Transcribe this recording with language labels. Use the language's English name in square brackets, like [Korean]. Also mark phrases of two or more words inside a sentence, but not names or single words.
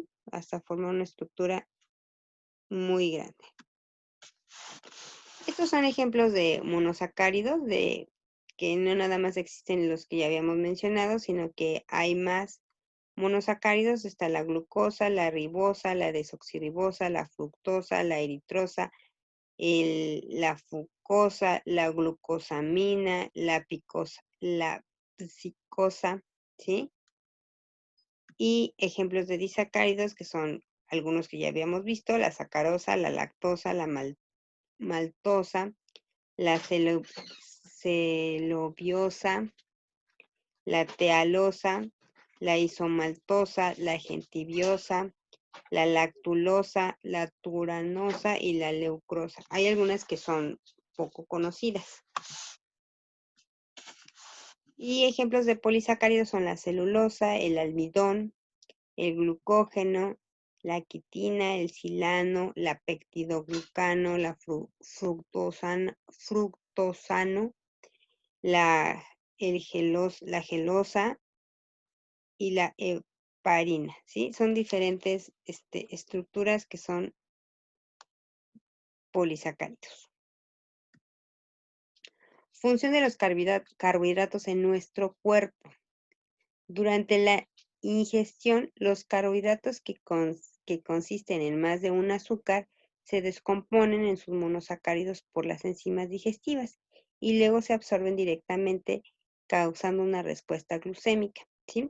[Spanish] Hasta formar una estructura muy grande. Estos son ejemplos de monosacáridos, que no nada más existen los que ya habíamos mencionado, sino que hay más monosacáridos. Está la glucosa, la ribosa, la desoxirribosa, la fructosa, la eritrosa, la fucosa, la glucosamina, la psicosa, ¿sí? Y ejemplos de disacáridos que son algunos que ya habíamos visto: la sacarosa, la lactosa, la maltosa, la celobiosa, la tealosa, la isomaltosa, la gentibiosa, la lactulosa, la turanosa y la leucrosa. Hay algunas que son poco conocidas. Y ejemplos de polisacáridos son la celulosa, el almidón, el glucógeno, la quitina, el silano, la peptidoglucano, la fructosano, la gelosa y la heparina, ¿sí? Son diferentes estructuras que son polisacáridos. Función de los carbohidratos en nuestro cuerpo. Durante la ingestión, los carbohidratos que consisten en más de un azúcar se descomponen en sus monosacáridos por las enzimas digestivas y luego se absorben directamente, causando una respuesta glucémica, ¿sí?